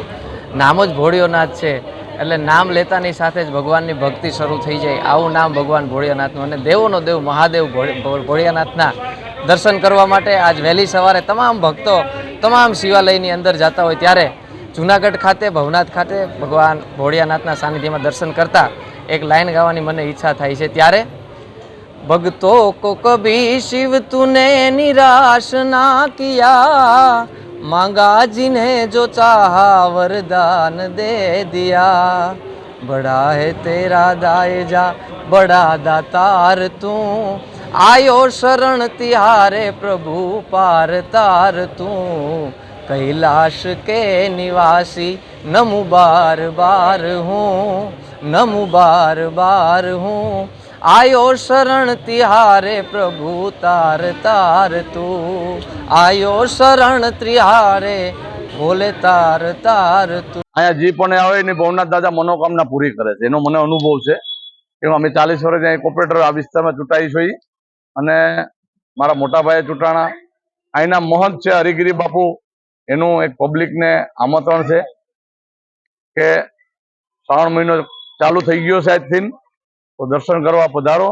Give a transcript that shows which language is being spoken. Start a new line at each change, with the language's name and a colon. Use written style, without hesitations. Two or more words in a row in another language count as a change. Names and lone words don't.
Gujarati: નામ જ ભોળિયોનાથ છે એટલે નામ લેતાની સાથે જ ભગવાનની ભક્તિ શરૂ થઈ જાય આવું નામ ભગવાન ભોળિયાનાથનું અને દેવોનો દેવ મહાદેવ ભોળિયાનાથના દર્શન કરવા માટે આજ વહેલી સવારે તમામ ભક્તો તમામ શિવાલયની અંદર જતા હોય ત્યારે જુનાગઢ ખાતે ભવનાથ ખાતે ભગવાન ભોળિયાનાથના સાનિધ્યમાં દર્શન કરતા એક લાઈન ગાવાની મને ઈચ્છા થાય છે.
Hindi: ત્યારે भक्तों को कभी शिव तूने निराश ना किया, मांगा जिन्हें जो चाहा वरदान दे दिया, बड़ा है तेरा दायजा बड़ा दातार तू, आयो शरण तिहारे प्रभु पार तार तू, कैलाश के निवासी नमु बार बार हूँ, नमु बार बार हूँ, आयो शरण तिहारे प्रभु तार तार तू, आयो शरण तिहारे बोले तार तार तू.
Gujarati: અહીંયા જે પણ આવે એની ભવનાથ દાદા મનોકામના પૂરી કરે છે, એનો મને અનુભવ છે કે અમે 40 વર્ષ અહીં કોર્પોરેટર આ વિસ્તારમાં ચૂંટાઈ છીએ અને મારા મોટા ભાઈએ ચૂંટાણા. અહીંના મહંત છે હરિગીરી બાપુ, એનું એક પબ્લિકને આમંત્રણ છે કે શ્રાવણ મહિનો ચાલુ થઈ ગયો છે આજથી, તો દર્શન કરવા પધારો.